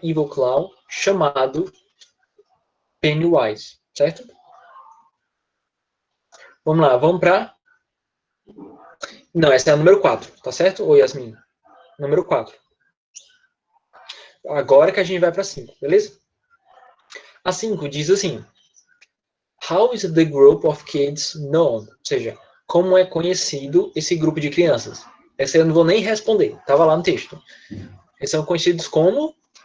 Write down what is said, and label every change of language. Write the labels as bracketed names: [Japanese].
[English] Evil clown, [Portuguese] chamado Pennywise, certo? Vamos lá, vamos para... Não, essa é a número 4, tá certo? Ô, Yasmin? Número 4. Agora que a gente vai para 5, beleza? [English] A 5 diz assim: How is the group of kids known? [Portuguese] Ou seja, como é conhecido esse grupo de crianças? Essa eu não vou nem responder, estava lá no texto. Eles são conhecidos como...